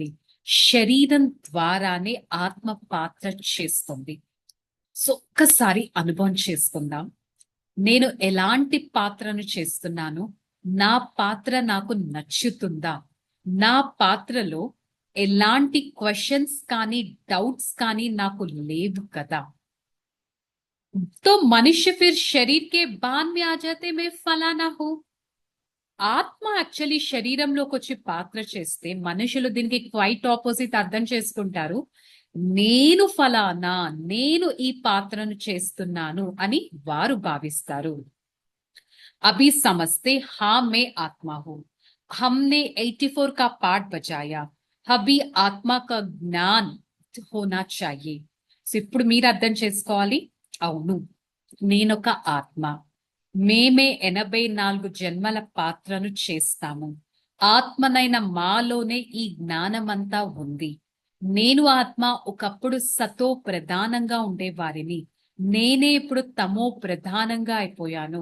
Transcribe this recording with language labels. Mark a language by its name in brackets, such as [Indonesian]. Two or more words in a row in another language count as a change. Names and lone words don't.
[Telugu] శరీరం ద్వారానే ఆత్మ పాత్ర చేస్తుంది. సో ఒక్కసారి అనుభవం చేసుకుందాం. నేను ఎలాంటి పాత్రను చేస్తున్నాను? నా పాత్ర నాకు నచ్చుతుందా? నా పాత్రలో ఎలాంటి క్వశ్చన్స్ కానీ డౌట్స్ కానీ నాకు లేవు కదా. [Hindi] तो मनुष्य फिर शरीर के बांध में आ जाते मैं फलाना हूं. [Telugu] ఆత్మ యాక్చువల్లీ శరీరంలోకి వచ్చి పాత్ర చేస్తే మనుషులు దీనికి [English] quite opposite [Telugu] అర్థం చేసుకుంటారు. నేను ఫలానా, నేను ఈ పాత్రను చేస్తున్నాను అని వారు భావిస్తారు. [Hindi] अभी समझते हाँ मैं आत्मा हूँ. हमने 84 का पाठ बजाया. अभी आत्मा का ज्ञान होना चाहिए. [Telugu] సో ఇప్పుడు మీరు అర్థం చేసుకోవాలి, అవును నేనొక ఆత్మ. మేమే 84 జన్మల పాత్రను చేస్తాము. ఆత్మనైన మాలోనే ఈ జ్ఞానమంతా ఉంది. నేను ఆత్మ ఒకప్పుడు సతో ప్రధానంగా ఉండేవారిని, నేనే ఇప్పుడు తమో ప్రధానంగా అయిపోయాను.